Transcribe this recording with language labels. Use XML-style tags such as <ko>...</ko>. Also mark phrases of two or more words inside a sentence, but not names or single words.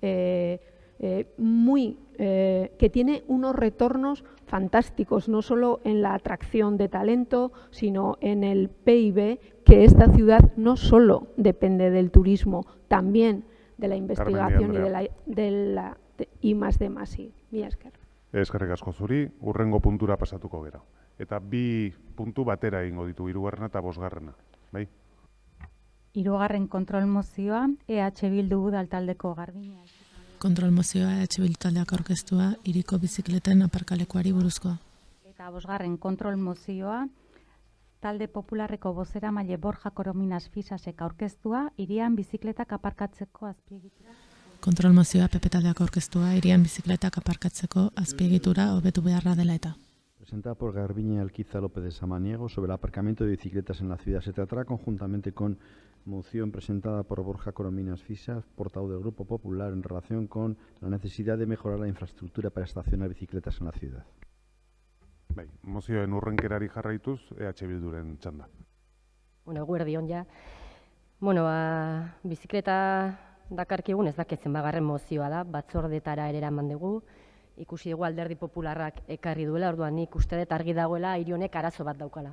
<es>que tiene unos retornos fantásticos, no solo en la atracción de talento, sino en el PIB, que esta ciudad no solo depende del turismo, también de la investigación y de la I+D+I.</es> <eu>Mila esker. Eskerrik asko zuri, hurrengo puntura pasatuko gera. Eta bi puntu batera egingo ditu, 3. eta 5. Bai? 3. kontrol mozioa, EH Bildu udaltaldeko Garbiñe. Kontrol mozioa EH Bildu taldeak aurkeztua hiriko bizikleten aparkalekuari buruzkoa. Eta 5. kontrol mozioa, talde popularreko bozeramaile Borja Corominas Fisasek aurkeztua, hirian bizikletak aparkatzeko azpiegitura. Kontrol mozioa PP taldeak aurkeztua, hirian bizikletak aparkatzeko azpiegitura hobetu beharra dela eta.</eu> <es>Presentada por Garbiñe Alquiza López de Samaniego sobre el aparcamiento de bicicletas en la ciudad. Se tratará conjuntamente con moción presentada por Borja Corominas Fisas, portavoz del Grupo Popular, en relación con la necesidad de mejorar la infraestructura para estacionar bicicletas en la ciudad.</es> <eu>Bai, mozioen urrenkerari jarraituz, EH Bilduren txanda. Bueno, eguerdion ja. Bueno, bizikleta dakarkigun ez dakitzen bagarren mozioa da, batzordetara ere eraman dugu. Ikusi dugu Alderdi Popularrak ekarri duela, orduan nik uste dut argi dagoela hiri honek arazo bat daukala.</eu>